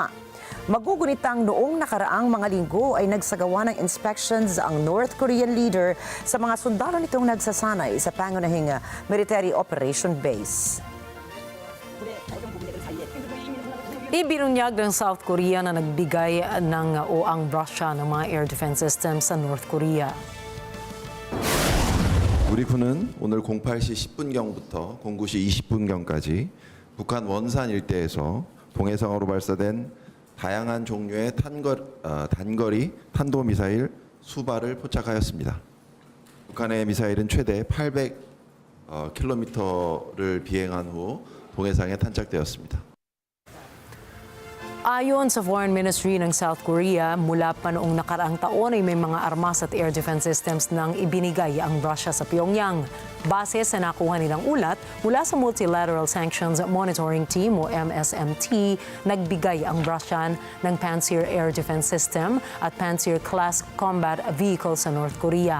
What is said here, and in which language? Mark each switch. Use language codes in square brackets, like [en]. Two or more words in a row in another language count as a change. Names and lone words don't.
[tl] Magugunitang noong nakaraang mga linggo ay nagsagawa ng inspections ang [en] North Korean leader [tl] sa mga sundalo nitong nagsasanay sa pangunahing [en] military operation base. [tl] Ibinunyag ng South Korea na nagbigay o ang Russia ng mga [en] air defense systems [tl] sa North Korea. [ko] 우리 군은 오늘 08시 10분경부터 09시 20분경까지 북한 원산 일대에서 동해상으로 발사된 다양한 종류의 단거리 탄도미사일 수발을 포착하였습니다. 북한의 미사일은 최대 800km를 비행한 후 동해상에 탄착되었습니다. [tl] Ayon sa Foreign Ministry ng South Korea, mula pa noong nakaraang taon ay may mga armas at [en] air defense systems [tl] nang ibinigay ang Russia sa Pyongyang. Base sa nakuha nilang ulat, mula sa Multilateral Sanctions Monitoring Team o MSMT, nagbigay ang Russia ng Pantsir Air Defense System at Pantsir-class [en] combat vehicle [tl] sa North Korea.